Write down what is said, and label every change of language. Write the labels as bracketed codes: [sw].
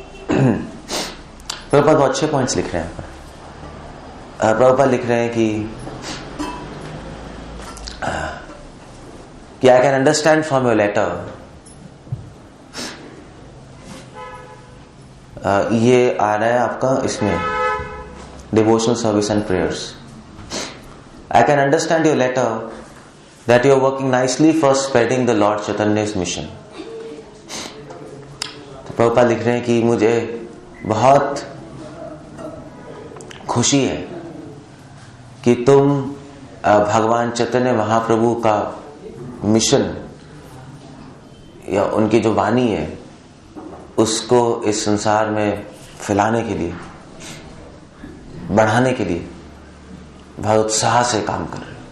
[hi] प्रभुपाद बहुत अच्छे पॉइंट्स लिख रहे हैं। प्रभुपाद लिख रहे हैं कि [en] I can understand from your letter, [hi] ये आ रहा है आपका इसमें [en] Devotional service and prayers. I can understand your letter that you are working nicely for spreading the Lord Chaitanya's mission। [hi] तो प्रभुपाद लिख रहे हैं कि मुझे बहुत खुशी है कि तुम भगवान चैतन्य महाप्रभु का मिशन या उनकी जो वाणी है उसको इस संसार में फैलाने के लिए, बढ़ाने के लिए बहुत उत्साह से काम कर रहे हैं।